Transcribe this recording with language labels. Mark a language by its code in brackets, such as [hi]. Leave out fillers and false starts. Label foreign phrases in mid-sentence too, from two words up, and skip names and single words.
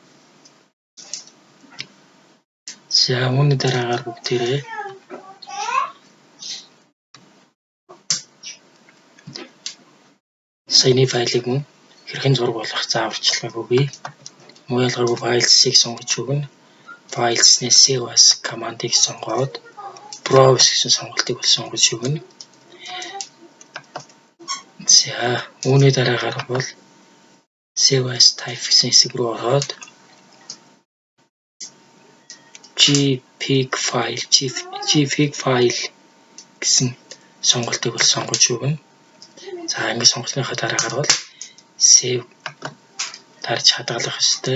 [mn] За үүний дараагаар бүгдээрээ саяны файлыг мөн хэрхэн зураг болгох зааварчилгааг өгье. Муу ялгаргүй файлсыг сонгож өгнө. Файлснээс [en] save as [mn] командыг сонгоод browse гэсэн сонголтыг бол сонгож өгнө. За үүний дараагаар бол [en] save as type [mn] гэсэн хэсэг рүү ороод JPEG file гэсэн сонголтыг бол сонгож өгнө. За ингэ сонгосныхаа дараагаар бол save тарж хадгалах ёстой.